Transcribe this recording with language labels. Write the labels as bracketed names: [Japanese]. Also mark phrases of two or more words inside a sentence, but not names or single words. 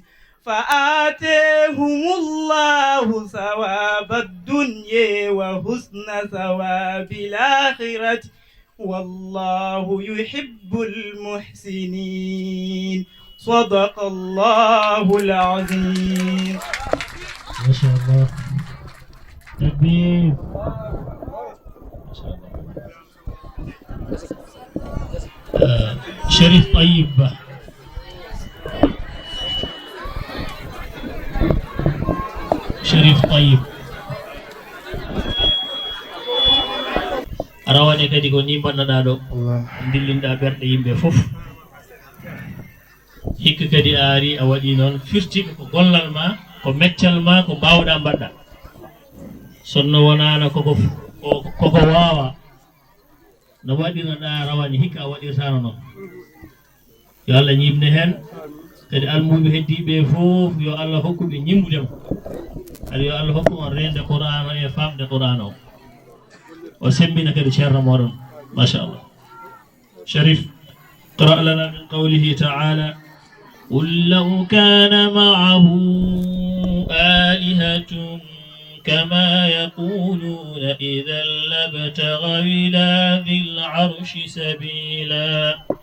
[Arabic] فآتيهم الله ثواب الدنيا وحسن ثواب الآخرة والله يحب المحسنين. صدق الله العظيم. ما شاء الله. تكبير. [Fula] شريف طيب arawane kadi ko ni bannaɗa ɗo dillinɗa ɓerɗe yimɓe fof hikka kadi a ari a waɗi noon firtiɓe ko gollal ma ko meccal ma ko mbawɗa mbaɗɗa sonno wonano koko wawa no waɗinoɗa rawani hikka a waɗirtano noon yo Allah ñimne hen kadi almuɓe heddiɓe fof yo Allah hokkuɓe ñimbudema kadi yo Allah hokku on rende Qur'an o e famde Qur'an o [Arabic] وسمينا كده شهر رمضان ما شاء الله. شريف قرأ لنا من قوله تعالى قل لو كان معه آلهة كما يقولون إذا لابتغوا إلى ذي العرش سبيلا.